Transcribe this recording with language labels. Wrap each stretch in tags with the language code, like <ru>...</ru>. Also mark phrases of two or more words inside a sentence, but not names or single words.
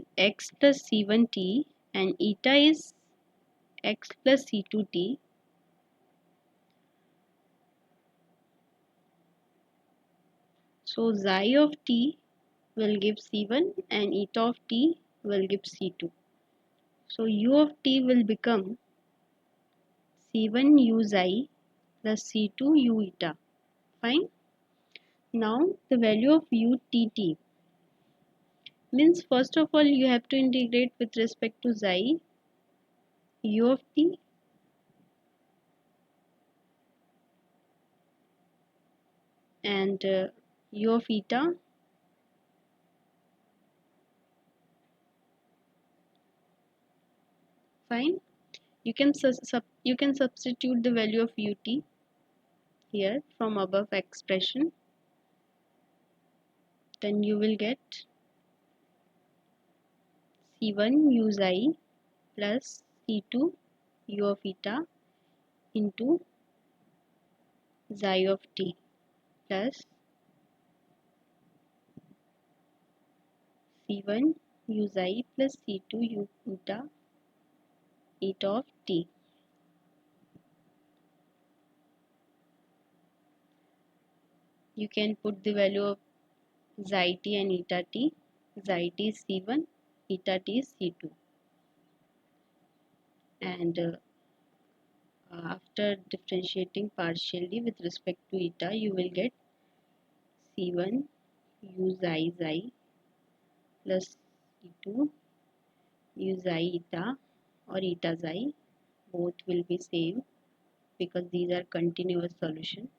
<en>X plus c1t and eta is x plus c2t. So xi of t will give c1 and eta of t will give c2. So u of t will become c1 u xi plus c2 u eta. Fine. Now the value of utt means, first of all you have to integrate with respect to xi, u of t and u of eta. Fine. You can substitute the value of ut here from above expression. Then you will get c1 u xi plus c2 u of eta into xi of t plus c1 u xi plus c2 u eta of t. You can put the value of xi t and eta t. Xi t is c1, eta t is c2. And after differentiating partially with respect to eta, you will get c1 u xi plus c2 u xi eta or eta xi. Both will be same because these are continuous solution.</en>